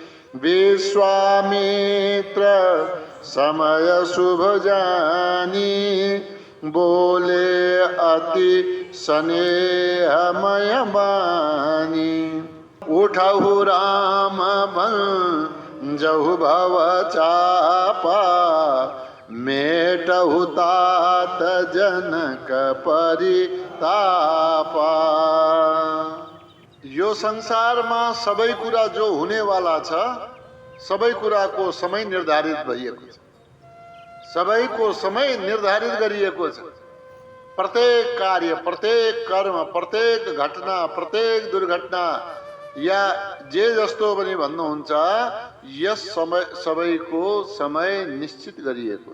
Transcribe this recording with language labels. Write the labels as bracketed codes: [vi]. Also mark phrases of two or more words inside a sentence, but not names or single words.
[awa] विश्वामित्र समय शुभ जानी बोले अति स्नेहमय बानी। वो उठहु राम भंजहु भव चापा मेटहु तात जनक परितापा। [ne] यो संसारमा सबै कुरा जो हुनेवाला छ, सबै कुराको समय निर्धारित भइएको छ, सबैको समय निर्धारित गरिएको छ। प्रत्येक कार्य, प्रत्येक कर्म, प्रत्येक घटना, प्रत्येक दुर्घटना या जे जस्तो पनि भन्नुहुन्छ, यस समय सबैको समय निश्चित गरिएको।